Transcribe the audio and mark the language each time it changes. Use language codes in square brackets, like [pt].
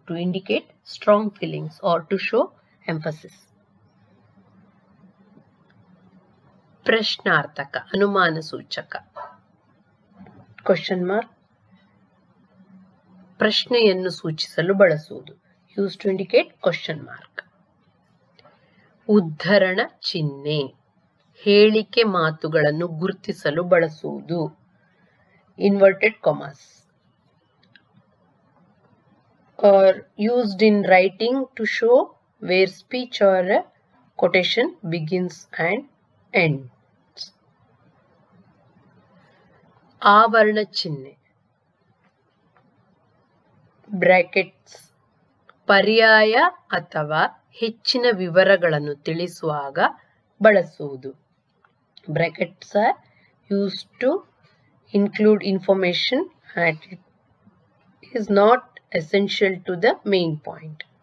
[en] To indicate strong feelings or to show emphasis. [kn] ಪ್ರಶ್ನಾರ್ಥಕ, ಅನುಮಾನ ಸೂಚಕ. Question mark ಪ್ರಶ್ನೆಯನ್ನು ಸೂಚಿಸಲು ಬಳಸುವುದು. [en] Used to indicate question mark. [kn] ಉದ್ಧರಣ ಚಿಹ್ನೆ, ಹೇಳಿಕೆ ಮಾತುಗಳನ್ನು ಗುರುತಿಸಲು ಬಳಸುವುದು. [en] Inverted commas. Or used in writing to show where speech or a quotation begins and ends. [kn] ಆವರಣ ಚಿಹ್ನೆ, ಬ್ರಾಕೆಟ್ಸ್. ಪರ್ಯಾಯ ಅಥವಾ ಹೆಚ್ಚಿನ ವಿವರಗಳನ್ನು ತಿಳಿಸುವಾಗ ಬಳಸುವುದು. [en] Brackets are used to include information and it is not essential to the main point.